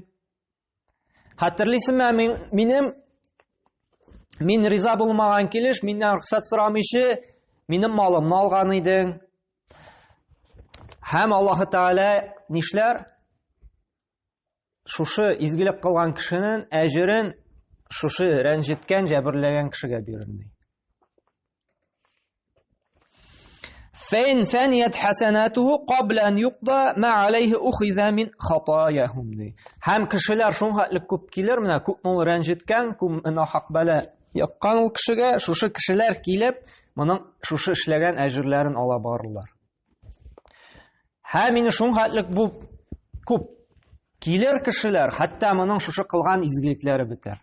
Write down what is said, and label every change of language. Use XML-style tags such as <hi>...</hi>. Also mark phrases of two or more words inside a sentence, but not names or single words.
<tt>Хәтерлисеңме, мин риза булмаган килеш, миннән рөхсәт сорамыйчы минем малымны алган идең. Һәм Аллаһ Тәгалә нишләр? Шушы изгелек кылган кешенең әҗерен шушы рәнҗеткән, җәберләгән кешегә бирер ди.</tt> <ar>فإن فنيت حسناته قبل أن يقضى ما عليه أخذ من خطاياهم دي.</ar> <tt>Һәм кешеләр шуңа күп килер, менә күп мул рәнҗеткән, күп нахак бәла яккан ул кешегә, шушы кешеләр килеп, моның шушы эшләгән әҗерләрен ала барырлар. Һәм мине шуңа бу күп килер кешеләр, хәтта моның шушы кылган изгелекләре бетәр.</tt>